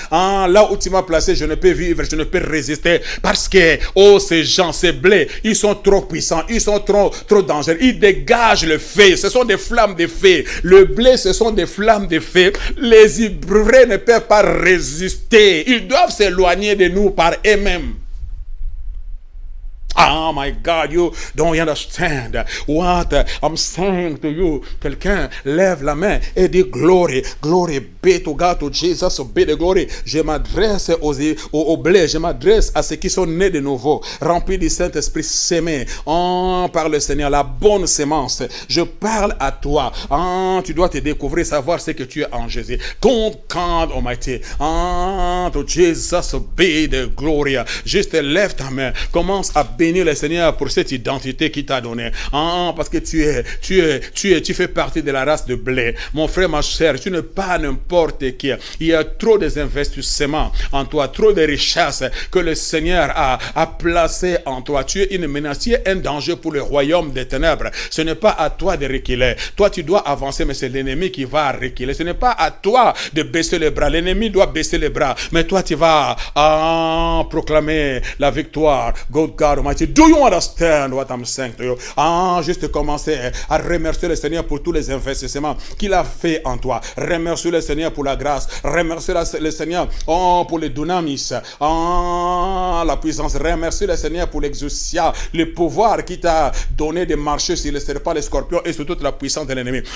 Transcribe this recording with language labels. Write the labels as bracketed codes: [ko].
[fr] Ah, là où tu m'as placé, je ne peux vivre, je ne peux résister. Parce que, oh, ces gens, ces blés, ils sont trop puissants, ils sont trop dangereux. Ils dégagent le feu. Ce sont des flammes de feu. Le blé, ce sont des flammes de feu. Les ivraie ne peuvent pas résister. Ils doivent s'éloigner de nous par eux-mêmes. [en] Oh my God, you don't understand what I'm saying to you. [fr] Quelqu'un lève la main et dit [en] glory, glory be to God, to Jesus, be the glory. [fr] Je m'adresse au blé, je m'adresse à ceux qui sont nés de nouveau, remplis du Saint-Esprit, sémés par le Seigneur, la bonne sémence. Je parle à toi. Tu dois te découvrir, savoir ce que tu es en Jésus. [en] God Almighty, to Jesus be the glory. [fr] Juste lève ta main, commence à bénir le Seigneur pour cette identité qu'il t'a donnée. Parce que tu fais partie de la race de blé. Mon frère, ma chère, tu n'es pas n'importe qui. Il y a trop d'investissements en toi, trop de richesses que le Seigneur a placées en toi. Tu es une menace, tu es un danger pour le royaume des ténèbres. Ce n'est pas à toi de reculer. Toi, tu dois avancer, mais c'est l'ennemi qui va reculer. Ce n'est pas à toi de baisser les bras. L'ennemi doit baisser les bras. Mais toi, tu vas proclamer la victoire. [en] God Almighty. Do you understand what I'm saying to you? [fr] Juste commencer à remercier le Seigneur pour tous les investissements qu'il a fait en toi. Remercie le Seigneur pour la grâce. Remercie le Seigneur pour le dunamis, la puissance. Remercie le Seigneur pour l'exousia, le pouvoir qu'il t'a donné de marcher sur les serpents, les scorpions et sur toute la puissance de l'ennemi.